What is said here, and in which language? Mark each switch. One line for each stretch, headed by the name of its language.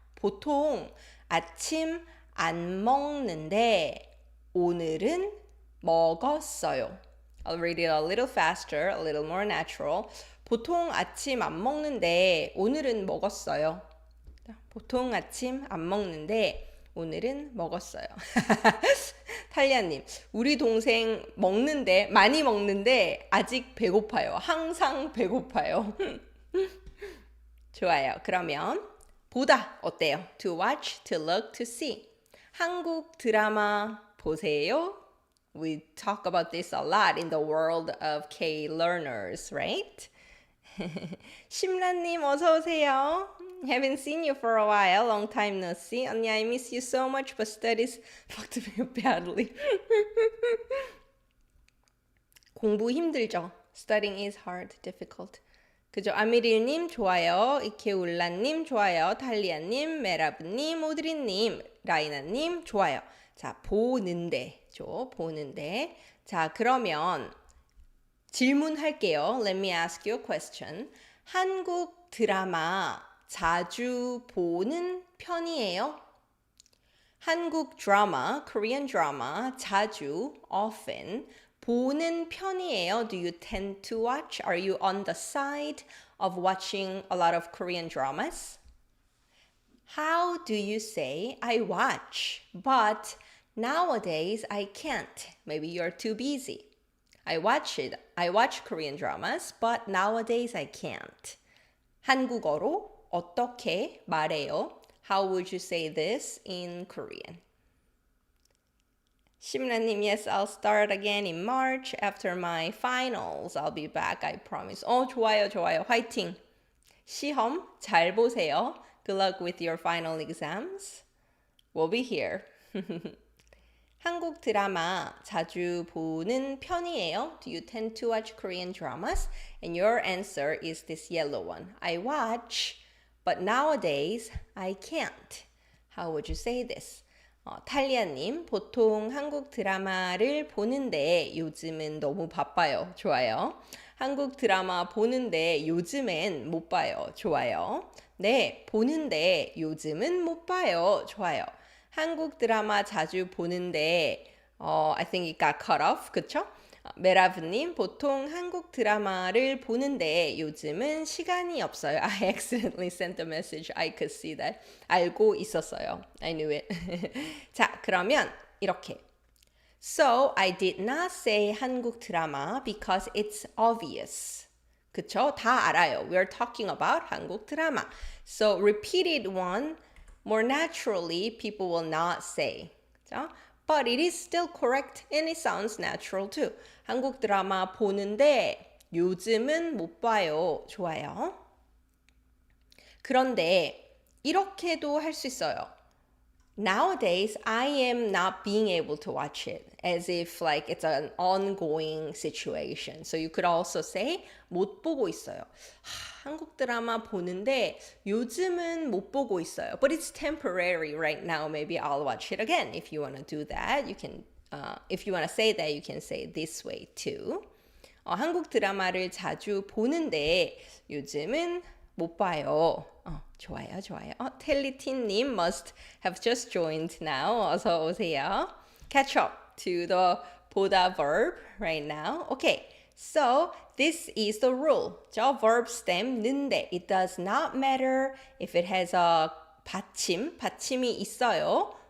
Korean: 보통 아침 안 먹는데 오늘은 먹었어요.
English: I'll read it a little faster, a little more natural.
Korean: 보통 아침 안 먹는데 오늘은 먹었어요. 보통 아침 안 먹는데 오늘은 먹었어요. 탈리아님, 우리 동생 먹는데, 많이 먹는데 아직 배고파요. 항상 배고파요. 좋아요. 그러면 보다 어때요?
English: To watch, to look, to see.
Korean: 한국 드라마 보세요.
English: We talk about this a lot in the world of K-learners, right?
Korean: 심란님 어서 오세요.
English: Haven't seen you for a while. Long time no see. 언니, I miss you so much, but studies fucked me up badly.
Korean: 공부 힘들죠?
English: Studying is hard, difficult.
Korean: 그죠? 아미릴님 좋아요. 이케울라님 좋아요. 탈리아님, 메라브님, 오드리님, 라이나님 좋아요. 자, 보는데죠. 보는데. 자, 그러면 질문할게요.
English: Let me ask you a question.
Korean: 한국 드라마 자주 보는 편이에요? 한국 드라마,
English: Korean drama
Korean: 자주, often 보는 편이에요.
English: Do you tend to watch? Are you on the side of watching a lot of Korean dramas? How do you say I watch, but nowadays I can't? Maybe you're too busy. I watch Korean dramas, but nowadays I can't.
Korean: 한국어로 어떻게 말해요?
English: How would you say this in Korean? 심라님, yes, I'll start again in March after my finals. I'll be back, I promise.
Korean: 좋아요, 좋아요. 화이팅! 시험 잘 보세요.
English: Good luck with your final exams. We'll be here.
Korean: 한국 드라마 자주 보는 편이에요?
English: Do you tend to watch Korean dramas? And your answer is this yellow one. I watch, but nowadays I can't. How would you say this?
Korean: 탈리아님, 보통 한국 드라마를 보는데 요즘은 너무 바빠요. 좋아요. 한국 드라마 보는데 요즘엔 못 봐요. 좋아요. 네, 보는데 요즘은 못 봐요. 좋아요. 한국 드라마 자주 보는데
English: I think it got cut off.
Korean: 그쵸? 메라브님, 보통 한국 드라마를 보는데 요즘은 시간이 없어요.
English: I accidentally sent a message. I could see that.
Korean: 알고 있었어요.
English: I knew it.
Korean: 자, 그러면 이렇게.
English: So, I did not say 한국 드라마 because it's obvious.
Korean: 그쵸? 다 알아요.
English: We're talking about 한국 드라마. So, repeated one, more naturally, people will not say.
Korean: 그쵸?
English: But it is still correct and it sounds natural too.
Korean: 한국 드라마 보는데 요즘은 못 봐요. 좋아요. 그런데 이렇게도 할 수 있어요.
English: Nowadays, I am not being able to watch it as if like it's an ongoing situation. So you could also say
Korean: 못 보고 있어요. 한국 드라마 보는데 요즘은 못 보고 있어요.
English: But it's temporary right now. Maybe I'll watch it again. If you want to do that, you can. If you want to say that, you can say it this way too.
Korean: 한국 드라마를 자주 보는데 요즘은 못 봐요. 좋아요, 좋아요.
English: 텔리틴님 must have just joined now.
Korean: 어서 오세요.
English: Catch up to the 보다 verb right now. Okay, so this is the rule. 저 verb stem 는데 it does not matter if it has a
Korean: 받침이 있어요.